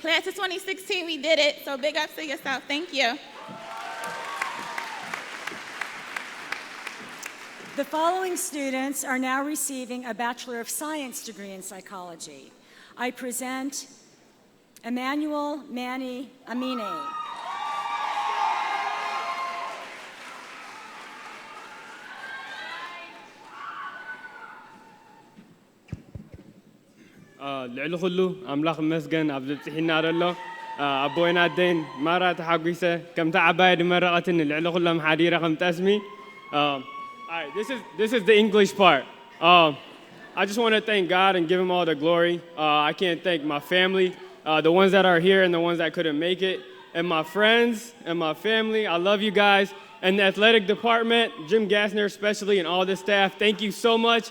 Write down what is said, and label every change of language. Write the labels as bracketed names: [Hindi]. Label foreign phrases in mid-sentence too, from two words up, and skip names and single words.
[English] Class of 2016, we did it. So big ups to yourself. Thank you. The following students are now receiving a Bachelor of Science degree in psychology. I present Emmanuel Manny Amine. [Tigrinya] ልዕሊ ኩሉ ኣምላኽ መስገን ኣብ ዘብፅሒና ዘሎ ኣቦይና ደን ማራ ተሓጒሰ ከምታ ዓባይ ድመረቐትን ልዕሊ ኩሎም ሓዲረ ከም ጠስሚ [English] All right, this is the English part. I just want to thank God and give him all the glory. I can't thank my family, the ones that are here and the ones that couldn't make it, and my friends and my family. I love you guys. And the athletic department, Jim Gassner especially, and all the staff, thank you so much.